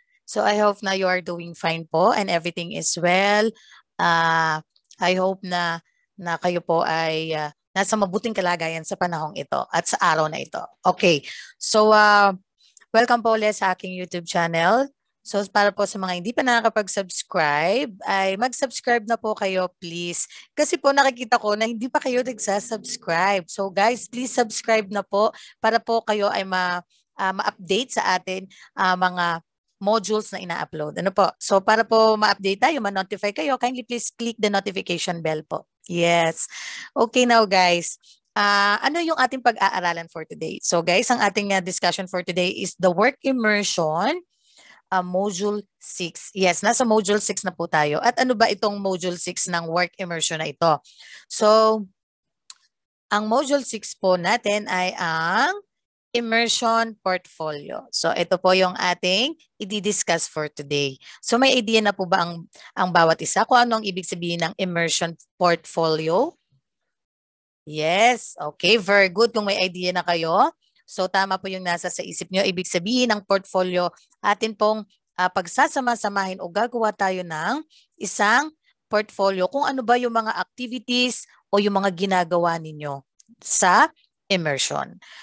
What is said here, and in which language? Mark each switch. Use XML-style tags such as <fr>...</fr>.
<en>So, I hope na you are doing fine po and everything is well.</en> <tl>I hope na kayo po ay nasa mabuting kalagayan sa panahong ito at sa araw na ito. Okay. So, welcome po ulit sa aking YouTube channel. So para po sa mga hindi pa nakakapag-subscribe, ay mag-subscribe na po kayo please. Kasi po nakikita ko na hindi pa kayo nagsasubscribe. So guys, please subscribe na po para po kayo ay ma-update sa atin mga modules na ina-upload. Ano po? So para po ma-update tayo, ma-notify kayo,</tl> <en>kindly please click the notification bell</en> <tl>po. Yes. Okay now guys. Ano yung ating pag-aaralan for today? So guys, ang ating discussion for today is the work immersion. Module 6. Yes, nasa Module 6 na po tayo. At ano ba itong Module 6 ng work immersion na ito? So, ang Module 6 po natin ay ang Immersion Portfolio. So, ito po yung ating i-discuss for today. So, may idea na po ba ang bawat isa kung ano ang ibig sabihin ng Immersion Portfolio?</tl> <en>Yes, okay, very good</en> <tl>kung may idea na kayo. So tama po yung nasa sa isip nyo. Ibig sabihin ng portfolio, atin pong pagsasama-samahin o gagawa tayo ng isang portfolio kung ano ba yung mga activities o yung mga ginagawa ninyo sa immersion.</tl>